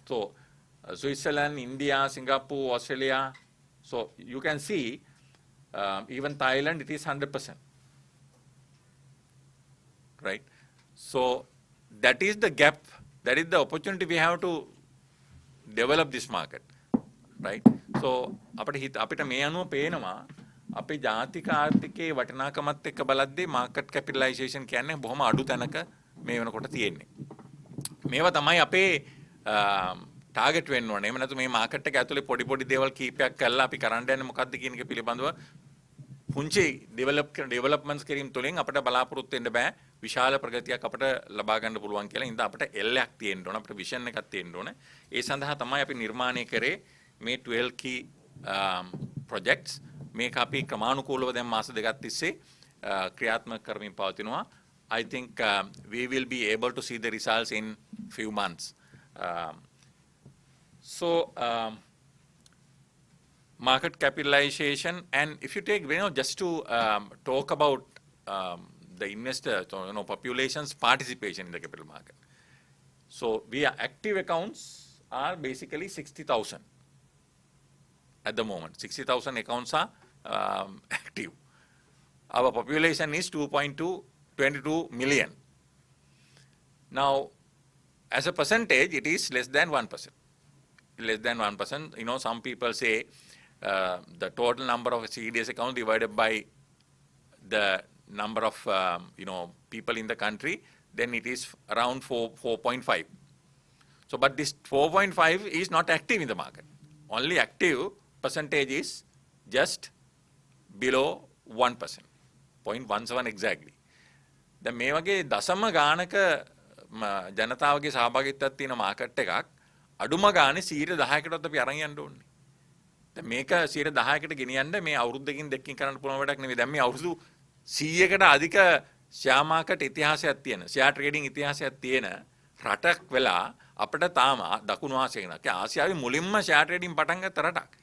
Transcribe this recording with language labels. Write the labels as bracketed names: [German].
[English] So Switzerland, India, Singapore, Australia. So you can see even Thailand, it is 100%, right? So that is the gap. That is the opportunity we have to develop this market, right? [Sinhala] So අපිට මේ අනුව පේනවා අපේ ජාතික ආර්ථිකයේ වටිනාකමත් එක්ක බලද්දී market capitalisation කියන්නේ බොහොම අඩු තැනක මේ වෙනකොට තියෙන්නේ. මේවා තමයි අපේ ටාගට් වෙන්න ඕනේ. එහෙම නැත්නම් මේ මාකට් එක ඇතුලේ පොඩි දේවල් කීපයක් කරලා අපි කරන්න යන්නේ මොකද්ද කියන එක පිළිබඳව පුංචි ඩෙවලොප්මන්ට්ස් කිරීම තුළින් අපිට බලාපොරොත්තු වෙන්න බෑ විශාල ප්‍රගතියක් අපිට ලබා ගන්න පුළුවන් කියලා. ඉතින් අපිට එල්ලයක් තියෙන්න ඕන, අපිට විෂන් එකක් තියෙන්න ඕන. ඒ සඳහා තමයි අපි නිර්මාණය කරේ මේ 12 [English] key projects. [Sinhala] මේක අපි ක්‍රමානුකූලව දැන් මාස දෙකක් තිස්සේ ක්‍රියාත්මක කරමින් පවතිනවා. [English] I think we will be able to see the results in few months. So market capitalization, and if you take, just to talk about the investor, population's participation in the capital market. So active accounts are basically 60,000 at the moment. 60,000 accounts are active. Our population is 22 million. Now, as a percentage, it is less than 1%. Less than 1%. Some people say the total number of CDS accounts divided by the number of people in the country, then it is around 4.5. So, but this 4.5 is not active in the market. Only active percentage is just below 1%, 0.17 exactly. [Sinhala] දැන් මේ වගේ දශම ගානක ජනතාවගේ සහභාගීත්වයක් තියෙන market එකක් අඩුම ගානේ 10%කටවත් අපි අරන් යන්න ඕනේ. දැන් මේක 10%කට ගෙනියන්න මේ අවුරුද්දකින් දෙකකින් කරන්න පුළුවන් වැඩක් නෙවෙයි. දැන් මේ අවුරුදු 100කට අධික ෂෙයා මාකට් ඉතිහාසයක් තියෙන, ෂෙයා ට්‍රේඩින් ඉතිහාසයක් තියෙන රටක් වෙලා අපිට තාම දකුණු ආසියාවේ ආසියාවේ මුලින්ම ෂෙයා ට්‍රේඩින් පටන් ගත්ත රටක්.